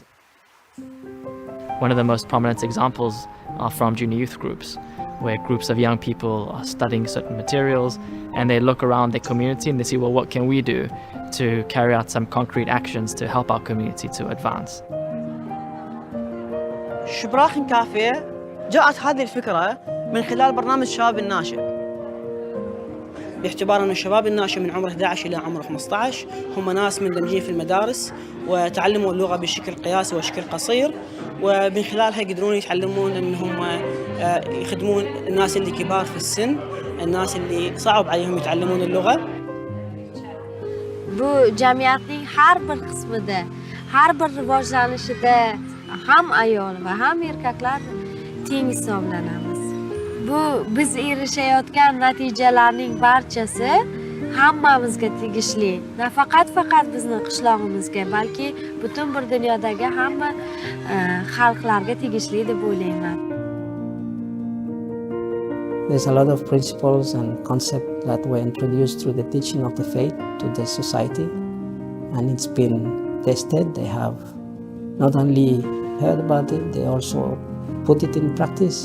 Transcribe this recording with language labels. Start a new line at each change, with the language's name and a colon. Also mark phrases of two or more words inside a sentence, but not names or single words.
English: One of the most prominent examples are from junior youth groups, where groups of young people are studying certain materials, and they look around their community and they see, well, what can we do to carry out some concrete actions to help our community to advance?
Arabic: شبراخ كافية جاءت هذه الفكرة من خلال برنامج شباب الناشئ، باعتبار أن الشباب الناشئ من عمر 11 إلى عمر 15 هم ناس مندمجين في المدارس وتعلموا اللغة بشكل قياسي وشكل قصير، ومن خلالها يقدرون يتعلمون أنهم يخدمون الناس اللي كبار في السن، الناس اللي صعب عليهم يتعلمون اللغة.
Uzbek: Bu jamiyatning har bir qismida, har bir rivojlanishida ham ayol va ham erkaklar teng hisoblanamiz. Bu biz erishayotgan natijalarning barchasi hammamizga tegishli. Nafaqat bizni qishlog'imizga, balki butun bir dunyodagi hamma xalqlarga tegishli deb o'ylayman.
English: There's a lot of principles and concepts that were introduced through the teaching of the faith to the society, and it's been tested. They have not only heard about it, they also put it in practice.